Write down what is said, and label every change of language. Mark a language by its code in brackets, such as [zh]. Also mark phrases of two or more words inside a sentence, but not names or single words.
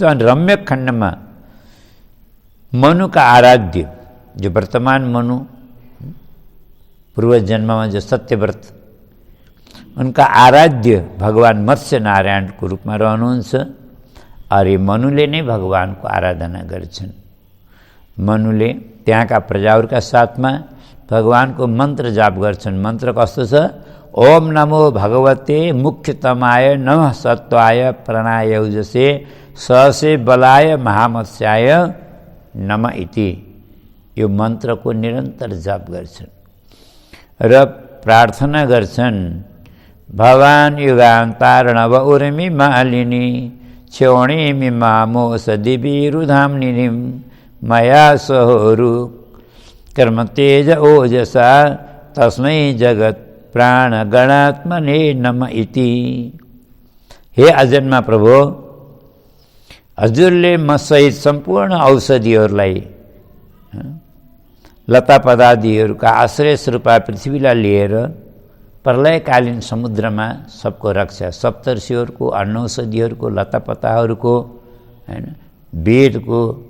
[ne] अनि रम्यक खण्डमा मनुका आराध्य, जो वर्तमान मनु, पूर्व जन्ममा जो सत्यव्रत, उनका आराध्य भगवान मत्स्य नारायणको रूपमा रहनुहुन्छ। अरे मनुले नै भगवानको आराधना गर्छन्। मनुले त्यहाँका प्रजाहरूका साथमा भगवानको मन्त्र जाप गर्छन्। मन्त्र कस्तो छ? [sa] ओम नमो भगवते मुख्यतमाय नमः सत्वाय प्रणयायुजसे सहसे बलाय महामत्स्याय नमः इति। [ne] यो मन्त्रको निरन्तर जाप गर्छन् र प्रार्थना गर्छन्, [sa] भवान युगान्तारणव उर्मी मालिनी क्षोणीमि मामोस दिवीरुधाम्निनिं मया सहोरु कर्म तेज ओजसा तस्मै जगत प्राण गणात्मने नम इति। [ne] हे अजन्मा प्रभु, हजुरले मसहित सम्पूर्ण औषधिहरूलाई, लता पदादिहरूका आश्रय स्वरूप पृथ्वीलाई लिएर प्रलयकालीन समुद्रमा सबको रक्षा, सप्तर्षिहरूको, अन्नौषधिहरूको, लतापताहरूको, हैन, वेदको